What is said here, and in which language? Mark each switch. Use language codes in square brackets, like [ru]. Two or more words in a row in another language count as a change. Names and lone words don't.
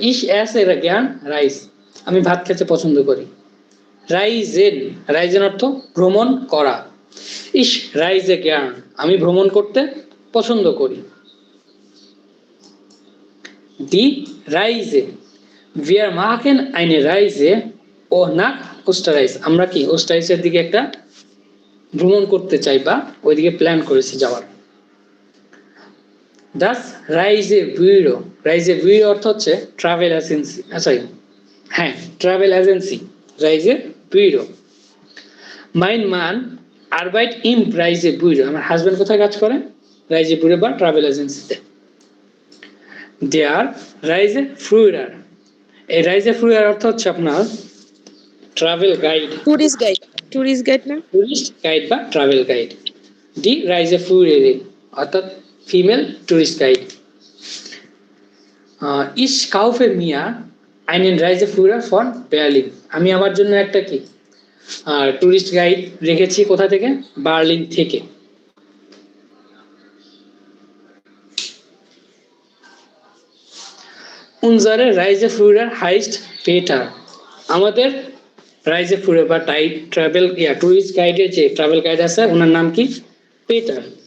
[de] ich esse gern Reis, [bn] আমি ভাত খেতে পছন্দ করি। রাইজেন, রাইজেন অর্থ ভ্রমণ করা। [de] ich reise gern, [bn] আমি ভ্রমণ করতে পছন্দ করি। [de] die Reise, wir machen eine Reise nach Österreich, [bn] আমরা কি ওস্টারাইচের দিকে একটা ভ্রমণ করতে চাই বা ওইদিকে প্ল্যান করেছি যাওয়ার। [de] Das Reisebüro, Reisebüro [bn] অর্থ হচ্ছে [en] travel agency, [bn] সরি হ্যাঁ [en] travel agency, [de] Reisebüro। Mein Mann arbeitet im Reisebüro, [bn] আমার হাজবেন্ড কোথায় কাজ করে? Reisebüro বা ট্রাভেল এজেন্সিতে। [de] Der Reiseführer, [bn] এই Reiseführer অর্থ হচ্ছে আপনার [en] travel guide, tourist guide, tourist guide না? tourist guide [bn] বা [en] travel guide. [de] die Reiseführer [bn] অর্থাৎ [en] female tourist guide. [de] Ich kaufe mir einen Reiseführer von Berlin, [bn] আমি আমার জন্য একটা কি [en] tourist guide [bn] রেখেছি কোথা থেকে? বার্লিন থেকে। [de] Unsere Reiseführer heißt Peter, [bn] আমাদের Reiseführer বা [en] travel tourist guide [bn] যে [en] travel guide [bn] আছে ওনার নাম কি? পেটার।